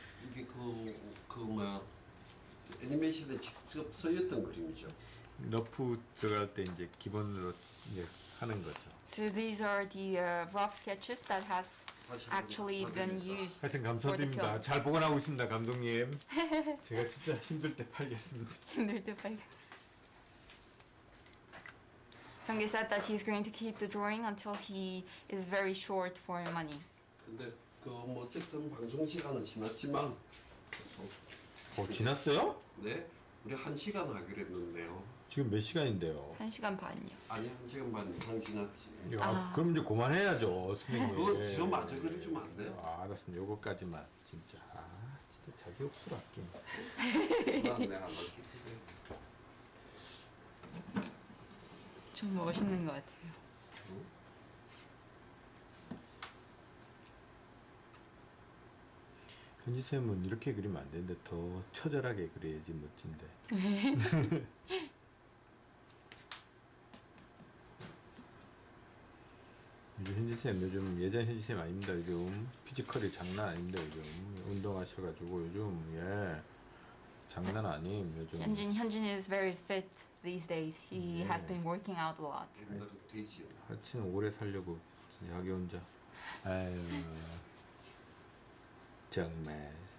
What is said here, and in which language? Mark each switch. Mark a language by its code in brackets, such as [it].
[ko] 이게 그 뭐야 애니메이션에 직접 쓰였던 그림이죠. 러프 들어갈 때 이제 기본으로 이제 하는 거죠. [en] So these are the rough sketches that has actually been used [ko] 하여튼 [en] for the [ko] 감사드립니다. [en] film. [ko] 잘 보관하고 있습니다, 감독님. 제가 진짜 힘들 때 팔겠습니다. 힘들 때 빨리. [en] Junggi said that he's going to keep the drawing until he is very short for money. [ko] 근데 그 뭐 어쨌든 방송 시간은 지났지만 지났어요? 네 우리 1시간 하기로 했는데요. 지금 몇 시간인데요? 1시간 반이요. 아니 1시간 반 이상 지났지. 야, 아. 그럼 이제 그만해야죠, 선생님. 그거 지어 마저 그려주면 안 돼요? 알았습니다. 요거까지만 진짜. 진짜 자기 옥수로 아끼네. 난 내가 안 할게. 좀 멋있는 것 같아요. 현지 쌤은 이렇게 그리면 안 되는데 더 처절하게 그려야지 멋진데. 요즘 현지 쌤 요즘 예전 현지 쌤 아닙니다. 요즘 피지컬이 장난 아닙니다. 요즘 운동하셔가지고 요즘 장난 아님 요즘. [en] Hyunjin is very fit these days. He has been working out a lot. [ko] 옛날에 돼지였나? 하여튼 오래 살려고 진짜 자기 혼자. 아유 정말.